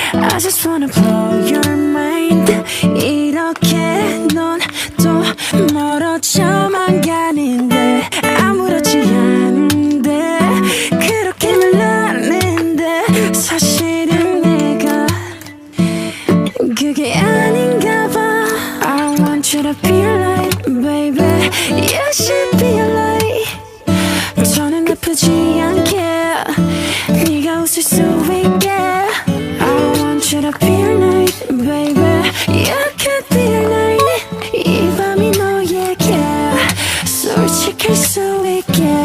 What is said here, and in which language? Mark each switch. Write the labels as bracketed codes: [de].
[en] I just wanna blow your mind. [ko] 이렇게 넌 또 멀어져만 가는데 아무렇지 않은데 그렇게 말하는데 사실은 내가 그게 아닌가 봐. [en] I want you to be alright baby. You should be alright. [ko] 더는 아프지 않게 네가 웃을 수 있게. [en] I want you to be alright baby. You could be alright. [ko] 이 밤이 너에게 솔직할 수 있게.